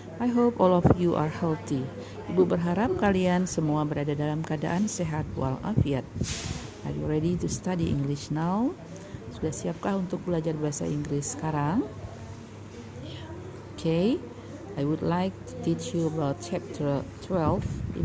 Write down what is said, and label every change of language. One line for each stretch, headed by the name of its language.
English: I hope all of you are healthy.
Indonesian: Ibu berharap kalian semua berada dalam keadaan sehat walafiat.
English: Are you ready to study English now?
Indonesian: Sudah siapkah untuk belajar bahasa Inggris sekarang?
English: Okay. I would like to teach you about chapter 12.